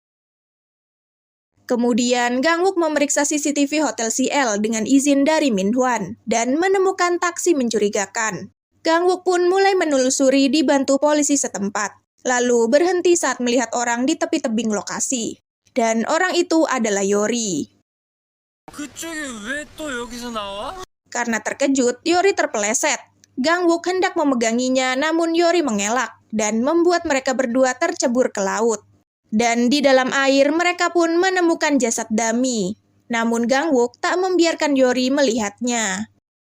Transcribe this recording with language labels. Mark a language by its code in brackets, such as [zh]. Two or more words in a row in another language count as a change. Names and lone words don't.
[id] Kemudian, Gangwook memeriksa CCTV Hotel CL dengan izin dari Minhwan, dan menemukan taksi mencurigakan. Gangwook pun mulai menelusuri dibantu polisi setempat. Lalu berhenti saat melihat orang di tepi tebing lokasi. Dan orang itu adalah Yori. [ko] 그쪽이 왜 또 여기서 나와? [id] Karena terkejut, Yori terpeleset. Gangwook hendak memeganginya, namun Yori mengelak dan membuat mereka berdua tercebur ke laut. Dan di dalam air, mereka pun menemukan jasad Dami. Namun Gangwook tak membiarkan Yori melihatnya.